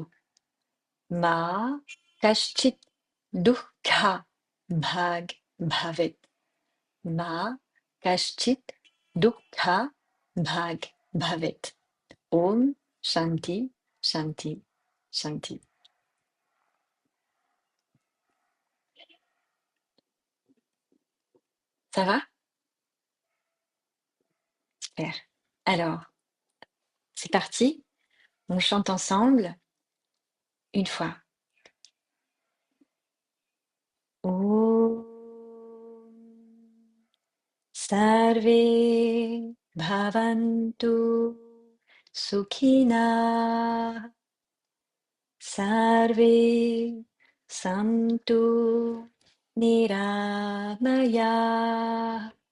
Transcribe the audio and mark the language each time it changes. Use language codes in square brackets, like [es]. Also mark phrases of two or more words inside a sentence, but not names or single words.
[sa] मा कश्चित् दुःख भाग् भवेत्. मा कश्चित् दुःख भाग् भवेत्. ॐ शान्तिः शान्तिः शान्तिः. [fr] Ça va? Super. Alors, c'est parti. On chante ensemble une fois. [sa] ॐ सर्वे भवन्तु सुखिनः. सर्वे सन्तु निरामयाः.